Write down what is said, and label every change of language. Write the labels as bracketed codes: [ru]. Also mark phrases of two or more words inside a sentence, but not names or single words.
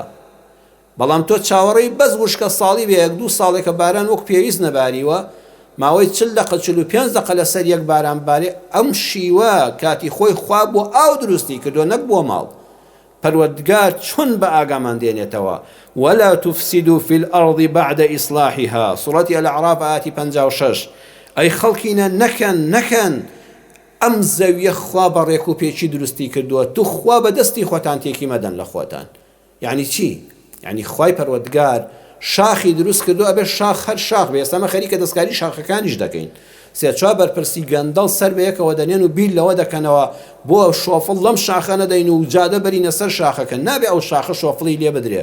[ckb] بەڵام تۆ چاوەڕێی بەس وشکە ساڵی بێ یەک دوو ساڵێکە باران وەک پێویست نەباریوە ماوەی 45 دقە لەسەر یەک باران بارێ ئەم شیوە کاتی خۆی خوا بۆ ئاو دروستی کردو نەک بۆ ماڵ. پەروەردگار چۆن بە ئاگامان دێنێتەوە [ar] ولا تفسدوا في الأرض بعد إصلاحها سورة الأعراف آية 56. [ckb] ئەی خەڵکینە نەکەن ئەم زەویە خوا بە ڕێک و پێچی دروستی کردووە تو خوا بە دەستی خۆتان تێکی مەدەن لە خۆتان. یعنی چی؟ یعنی خوای پەروەردگار شاخی دروست کردو ئەبێ شاخ هەر شاخ بێ. ئێستا خەریکە دەستکاری شاخەکانیش دەکەین سێ چوار بەرپرسی گەندەڵ سەر بە یەکەوە دەنێن و بیل لەوە دەکەنەوە بۆ شۆفڵ لەم شاخە نەدەین و جادە بەرینە سەر شاخەکە نابێ ئەو شاخە شۆفڵی لێ بدرێ.